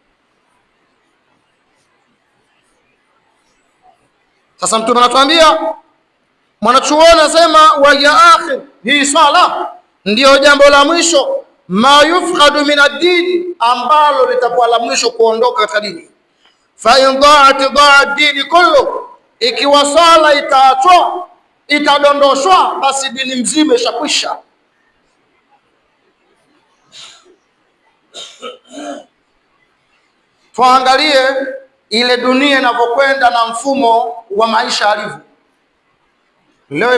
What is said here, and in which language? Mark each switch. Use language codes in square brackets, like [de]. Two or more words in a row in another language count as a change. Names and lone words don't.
[sw] Sasa Mtume anatuambia, mwanachuoni anasema [ar] و يا آخر, [sw] hii sala ndio jambo la mwisho, [ar] ما يفقد من الدين, [sw] ambalo litakuwa la mwisho kuondoka katika dini. [ar] فإن ضاعت ضاع الدين كله, [sw] ikiwa sala itaachwa, itadondoshwa, basi dini mzima ishakwisha. Tuangalie ile dunia inavyokwenda na mfumo wa maisha alivyo leo.